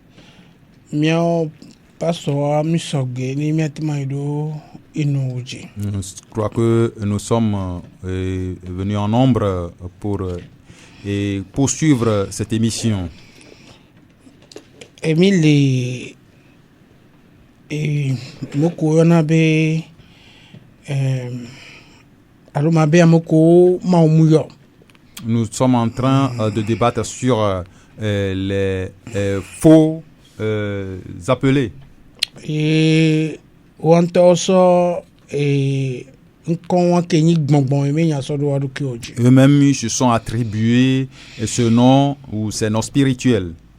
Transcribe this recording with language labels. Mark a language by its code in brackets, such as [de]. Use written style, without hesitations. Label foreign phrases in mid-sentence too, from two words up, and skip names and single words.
[fr] Je crois que nous sommes venus en nombre pour poursuivre cette émission. Emile moko yonabe alomabe amoko maumuyo. Nous sommes en train de débattre sur les faux appelés. Et eux-mêmes ils se sont attribués ce nom ou ces noms spirituels.